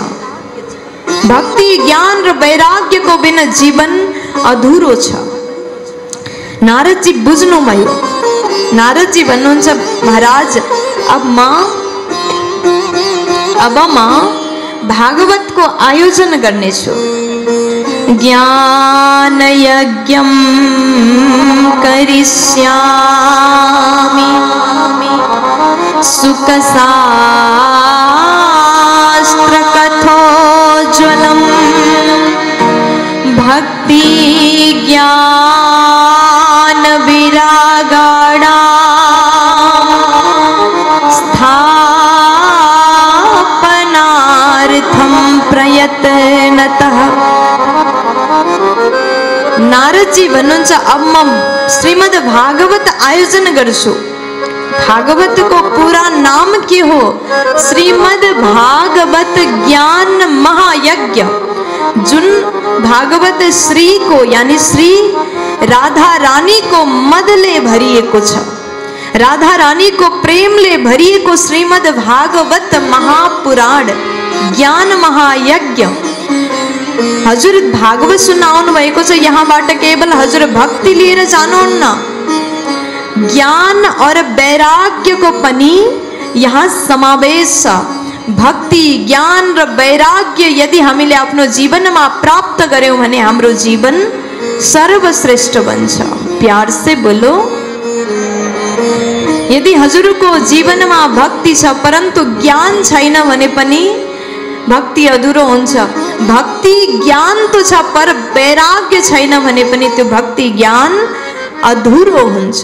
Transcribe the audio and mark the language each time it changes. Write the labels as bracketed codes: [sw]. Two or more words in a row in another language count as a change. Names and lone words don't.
[ne] भक्ति, ज्ञान र वैराग्यको बिना जीवन अधुरो छ। नारदजी बुझ्नुभयो। नारदजी भन्नुहुन्छ महाराज अब म भागवतको आयोजन गर्नेछु। [sa] ज्ञान यज्ञम करिष्यामि सुख शास्त्र कथोज्वलम भक्ति ज्ञान विरागाणां स्थापनार्थं प्रयत्नतः। [ne] नारदजी भन्नुहुन्छ अब म श्रीमद् भागवत आयोजन गर्छु। भागवतको पूरा नाम के हो? श्रीमद् भागवत ज्ञान महायज्ञ। जुन भागवत श्री को यानी श्री राधा रानी को मदले भरिएको छ, राधा रानी को प्रेमले भरिएको श्रीमद् भागवत महापुराण ज्ञान महायज्ञ। हजुर भागवत सुन्न आउनु भएको छ, यहाँबाट केवल हजुर भक्ति लिएर जानुहुन्न, ज्ञान और वैराग्य को पनि यहाँ समावेश छ। भक्ति, ज्ञान र वैराग्य यदि हामीले आफ्नो जीवनमा प्राप्त गर्यौं भने हाम्रो जीवन सर्वश्रेष्ठ बन्छ। [hi] प्यार से बोलो। [ne] यदि हजुरको जीवनमा भक्ति छ परन्तु ज्ञान छैन भने पनि भक्ति अधुरो हुन्छ। भक्ति ज्ञान तो छ पर वैराग्य छैन भने पनि त्यो भक्ति ज्ञान अधुरो हुन्छ।